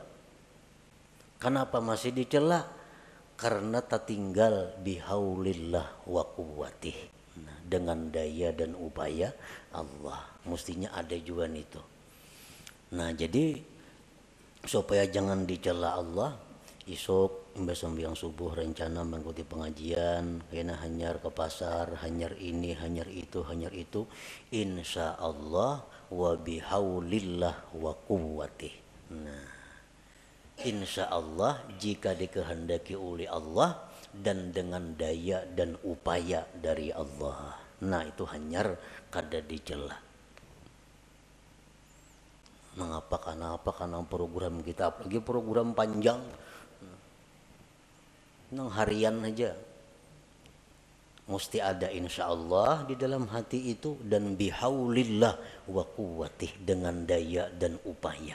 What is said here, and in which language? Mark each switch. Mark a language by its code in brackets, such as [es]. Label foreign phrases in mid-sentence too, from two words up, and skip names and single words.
[bjn] Kenapa masih dicela? Karena tak tinggal [ar] بحول الله وقوته. [bjn] Nah, dengan daya dan upaya Allah, mestinya ada juga itu. Nah jadi supaya jangan dicela Allah, esok imba sembahyang subuh rencana mengikuti pengajian, kena hanyar ke pasar, hanyar ini, hanyar itu, [ar] إن شاء الله وبحول الله وقوته. [bjn] Nah, [ar] إن شاء الله [bjn] jika dikehendaki oleh Allah dan dengan daya dan upaya dari Allah. Nah itu hanyar kada dicela. Mengapa karena program kita apalagi program panjang nang harian aja mesti ada [ar] إن شاء الله [bjn] di dalam hati itu dan [ar] بحول الله وقوته [bjn] dengan daya dan upaya.